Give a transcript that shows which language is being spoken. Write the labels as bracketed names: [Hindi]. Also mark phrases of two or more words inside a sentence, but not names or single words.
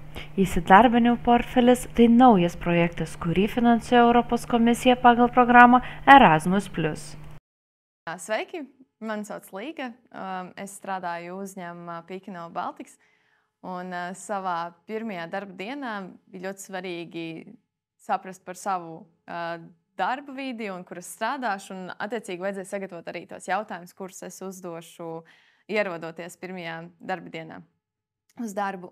[Lithuanian] Įsidarbinimo portfelis tai naujas projektas, kurį finansuoja Europos komisija pagal programą Erasmus+. [Latvian] Sveiki, mani sauc Līga. Es strādāju uzņēmumā Pīkino Baltics. Un savā pirmajā darba dienā bija ļoti svarīgi saprast par savu darba vidi un kur es strādāšu. Un attiecīgi vajadzēja sagatavot arī tos jautājumus, kurus es uzdošu ierodoties pirmajā darba dienā uz darbu.